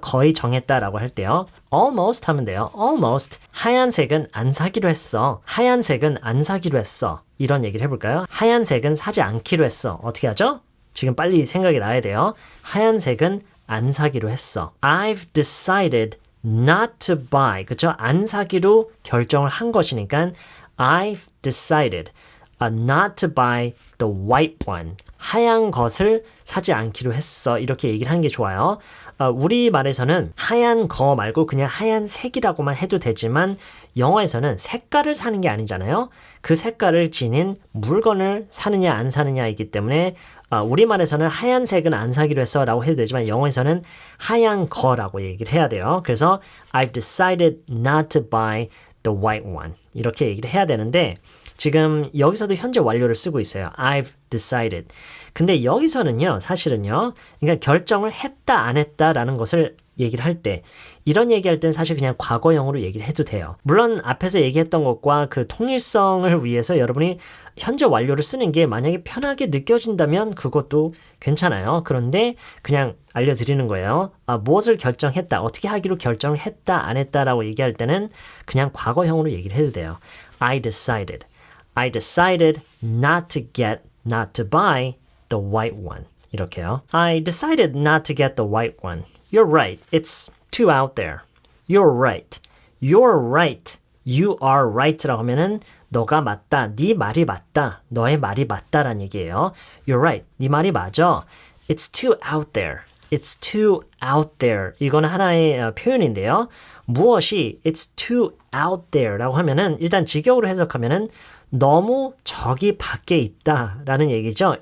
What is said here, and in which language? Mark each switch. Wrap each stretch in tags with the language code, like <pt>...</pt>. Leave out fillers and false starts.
<ko>거의 정했다라고 할 때요. almost 하면 돼요.</ko> <en>almost.</en> <ko>하얀색은 안 사기로 했어. 하얀색은 안 사기로 했어. 이런 얘기를 해볼까요? 하얀색은 사지 않기로 했어. 어떻게 하죠? 지금 빨리 생각이 나야 돼요. 하얀색은 안 사기로 했어.</ko> <en>I've decided not to buy.</en> <ko>그쵸? 안 사기로 결정을 한 것이니까</ko> <en>I've decided not to buy the white one.</en> <ko>하얀 것을 사지 않기로 했어. 이렇게 얘기를 하는 게 좋아요. 우리말에서는 하얀 거 말고 그냥 하얀색이라고만 해도 되지만 영어에서는 색깔을 사는 게 아니잖아요. 그 색깔을 지닌 물건을 사느냐 안 사느냐이기 때문에 우리말에서는 하얀색은 안 사기로 했어 라고 해도 되지만 영어에서는 하얀 거라고 얘기를 해야 돼요. 그래서</ko> <en>I've decided not to buy the white one.</en> <ko>이렇게 얘기를 해야 되는데 지금 여기서도 현재 완료를 쓰고 있어요.</ko> <en>I've decided.</en> <ko>근데 여기서는요, 사실은요, 그러니까 결정을 했다, 안 했다라는 것을 얘기를 할 때, 이런 얘기할 땐 사실 그냥 과거형으로 얘기를 해도 돼요. 물론 앞에서 얘기했던 것과 그 통일성을 위해서 여러분이 현재 완료를 쓰는 게 만약에 편하게 느껴진다면 그것도 괜찮아요. 그런데 그냥 알려드리는 거예요. 무엇을 결정했다, 어떻게 하기로 결정을 했다, 안 했다라고 얘기할 때는 그냥 과거형으로 얘기를 해도 돼요.</ko> <en>I decided not to buy the white one.</en> <ko>이렇게요.</ko> <en>I decided not to get the white one. You're right. It's too out there. You're right. You're right. You are right</en> <ko>라고 하면은 너가 맞다. 네 말이 맞다. 너의 말이 맞다라는 얘기예요.</ko> <en>You're right.</en> <ko>네 말이 맞아.</ko> <en>It's too out there. It's too out there.</en> <ko>이거는 하나의 표현인데요. 무엇이</ko> <en>it's too out there</en> <ko>라고 하면은 일단 직역으로 해석하면은 너무 저기 밖에 있다라는 얘기죠.</ko>